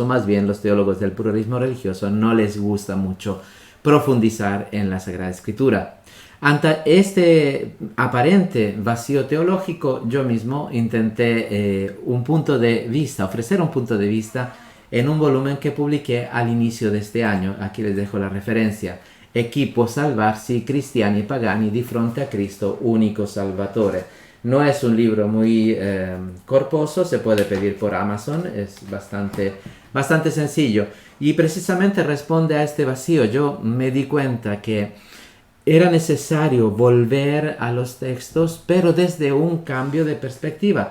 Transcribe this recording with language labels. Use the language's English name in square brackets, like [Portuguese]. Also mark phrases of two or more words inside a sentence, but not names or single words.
[Spanish] Más bien los teólogos del pluralismo religioso no les gusta mucho profundizar en la Sagrada Escritura. Ante este aparente vacío teológico, yo mismo intenté ofrecer un punto de vista en un volumen que publiqué al inicio de este año. Aquí les dejo la referencia: Equipo salvarsi cristiani e pagani di fronte a Cristo, unico Salvatore. No es un libro muy corposo, se puede pedir por Amazon, es bastante sencillo. Y precisamente responde a este vacío. Yo me di cuenta que era necesario volver a los textos, pero desde un cambio de perspectiva.